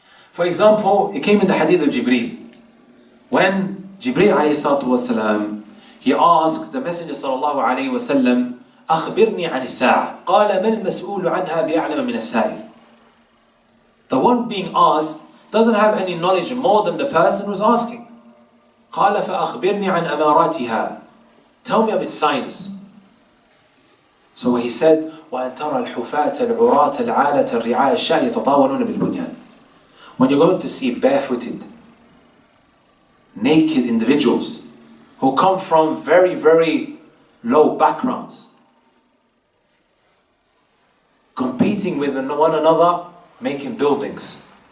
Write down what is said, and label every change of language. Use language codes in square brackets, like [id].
[en] For example, it came in the hadith of Jibreel. When Jibreel alayhi salatu wasalam, he asked the Messenger sallallahu alayhi wasallam, [ar] أخبرني عن الساعة قال ما المسؤول عنها بأعلم من السائل. [en] The one being asked doesn't have any knowledge more than the person who's asking. [ar] قال فأخبرني عن أماراتها. [en] Tell me of its signs. So he said, [ar] وأن ترى الحفاة العراة العالة الرعاء الشاء يتطاولون بالبنيان. [en] When you're going to see barefooted, naked individuals who come from very, very low backgrounds, competing with one another, making buildings.